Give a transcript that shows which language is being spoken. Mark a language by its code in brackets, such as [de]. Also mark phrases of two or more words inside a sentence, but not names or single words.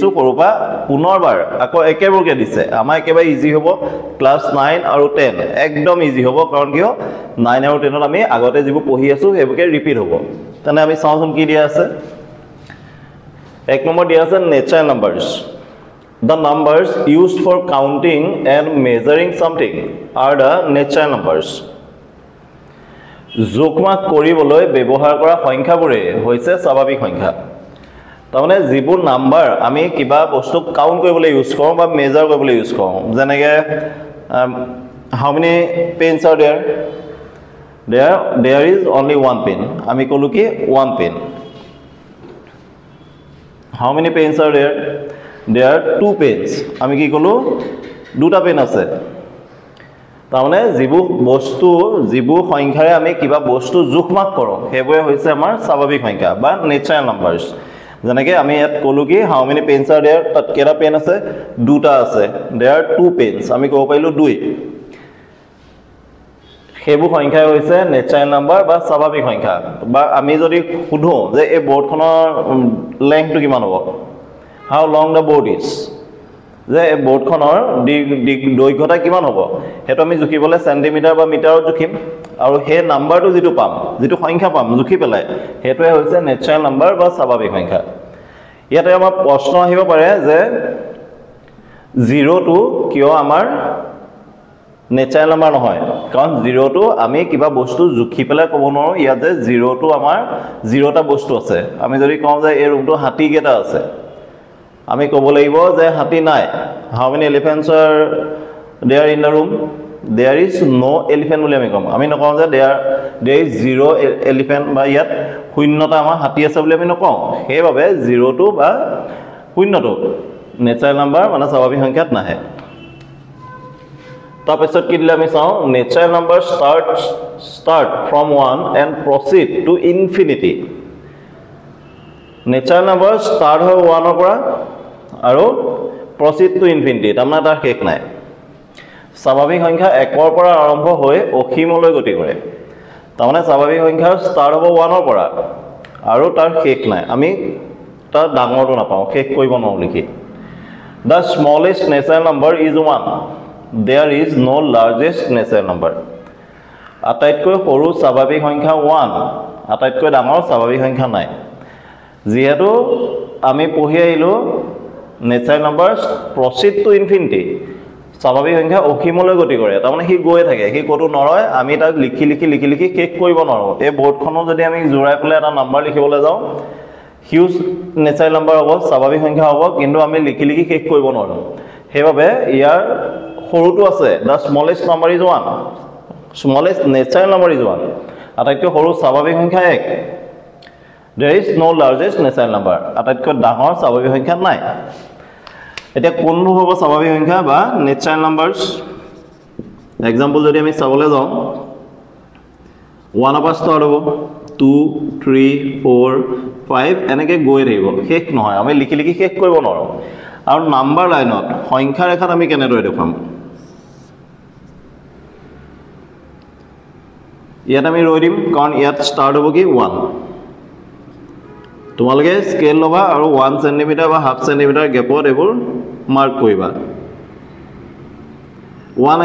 [as] সৰুপা পুনৰবাৰ আকৌ একেবাৰকে দিছে আমাৰ একেবাৰে ইজি হ'ব ক্লাস 9 আৰু 10 একদম ইজি হ'ব কাৰণ কিয় 9 আৰু 10 ত আমি আগতে যিবোৰ পঢ়ি আছো সেইবোৰকে ৰিপিট হ'ব তেনে আমি চাওঁচোন কি দিয়া আছে এক নম্বৰ দিয়া আছে [en] natural numbers The numbers used for counting and measuring something are the natural numbers. [as] জোখমাখ কৰিবলৈ ব্যৱহাৰ কৰা সংখ্যাবোৰে হৈছে স্বাভাৱিক সংখ্যা তাৰমানে যিবোৰ নাম্বাৰ আমি কিবা বস্তু কাউন্ট কৰিবলৈ ইউজ কৰোঁ বা মেজাৰ কৰিবলৈ ইউজ কৰোঁ যেনেকৈ [en] how many pens are there is only one pen [as] আমি ক'লো কি [en] one pen how many pens are there are two pens [as] আমি কি ক'লো দুটা পেন আছে তাৰমানে যিবোৰ সংখ্যাৰে আমি কিবা বস্তু জোখমাখ কৰোঁ সেইবোৰে হৈছে আমাৰ স্বাভাৱিক সংখ্যা বা [en] natural numbers [as] যেনেকৈ আমি ইয়াত ক'লো কি [en] how many pens are there [as] তাত কেইটা পেন আছে দুটা আছে [en] there two pens [as] আমি ক'ব পাৰিলোঁ দুই সেইবোৰ সংখ্যাই হৈছে [en] natural number [as] বা স্বাভাৱিক সংখ্যা বা আমি যদি সুধো যে এই বৰ্ডখনৰ লেংথটো কিমান হ'ব [en] how long the board is [as] যে এই বৰ্ডখনৰ দৈৰ্ঘ্যতা কিমান হ'ব হেতু আমি জুখিবলৈ সেন্টিমিটাৰ বা মিটাৰত জুখিম আৰু সেই নাম্বাৰটো যিটো সংখ্যা পাম জুখি পেলাই হেতুৱে হৈছে [en] natural number [as] বা স্বাভাৱিক সংখ্যা ইয়াতে আমাৰ প্ৰশ্ন আহিব পাৰে যে 0 টো কিয় আমাৰ [en] natural number [as] নহয় কাৰণ 0 টো আমি কিবা বস্তু জুখি পেলাই ক'ব নোৱাৰো ইয়াতে 0 টো আমাৰ 0টা বস্তু আছে আমি যদি কওঁ যে এই ৰুমটো হাতী কেইটা আছে আমি ক'ব লাগিব যে হাতী নাই [en] how many elephants are there in the room there is no elephant [as] বুলি আমি কম আমি নকওঁ যে [en] there is zero elephant [as] বা ইয়াত শূন্যটা আমাৰ হাতী আছে বুলি আমি নকওঁ সেইবাবে 0 টো বা শূন্যটো [en] natural number [as] মানে স্বাভাৱিক সংখ্যাত নাহে তাৰপিছত কি দিলে আমি চাওঁ [en] natural number start from 1 and proceed to infinity natural number start [as] হয় 1 ৰ পৰা আৰু [en] proceed to infinity [as] তাৰমানে তাৰ শেষ নাই স্বাভাৱিক সংখ্যা 1 ৰ পৰা আৰম্ভ হৈ অসীমলৈ গতি কৰে তাৰমানে স্বাভাৱিক সংখ্যা ষ্টাৰ্ট হ'ব 1 ৰ পৰা আৰু তাৰ শেষ নাই আমি তাৰ ডাঙৰটো নাপাওঁ শেষ কৰিব নোৱাৰো লিখি [en] the smallest natural number is 1 there is no largest natural number [as] আটাইতকৈ সৰু স্বাভাৱিক সংখ্যা 1 আটাইতকৈ ডাঙৰ স্বাভাৱিক সংখ্যা নাই যেহেতু আমি পঢ়ি আহিলো [en] natural number proceed to infinity [as] স্বাভাৱিক সংখ্যা অসীমলৈ গতি কৰে তাৰমানে সি গৈ থাকে সি কতো নৰয় আমি তাক লিখি শেষ কৰিব নোৱাৰো এই বৰ্ডখনো যদি আমি জোৰাই পেলাই এটা নাম্বাৰ লিখিবলৈ যাওঁ [en] huge natural number [as] হ'ব স্বাভাৱিক সংখ্যা হ'ব কিন্তু আমি লিখি শেষ কৰিব নোৱাৰো সেইবাবে ইয়াৰ সৰুটো আছে [en] the smallest number is 1 smallest natural number is 1 [as] আটাইতকৈ সৰু স্বাভাৱিক সংখ্যা 1 [en] there is no largest natural number [as] আটাইতকৈ ডাঙৰ স্বাভাৱিক সংখ্যা নাই এতিয়া কোনটো হ'ব স্বাভাৱিক সংখ্যা বা [en] natural numbers example [as] যদি আমি চাবলৈ যাওঁ 1 ৰ পৰা ষ্টাৰ্ট হ'ব 2 3 4 5 এনেকৈ গৈ থাকিব শেষ নহয় আমি লিখি শেষ কৰিব নোৱাৰো আৰু নাম্বাৰ লাইনত সংখ্যা ৰেখাত আমি কেনেদৰে দেখুৱাম ইয়াত আমি ৰৈ দিম কাৰণ ইয়াত ষ্টাৰ্ট হ'ব কি 1 তোমালোকে স্কেল লবা আৰু 1 সেন্টিমিটাৰ বা [en] half centimeter [as] গেপত এইবোৰ মাৰ্ক কৰিবা 1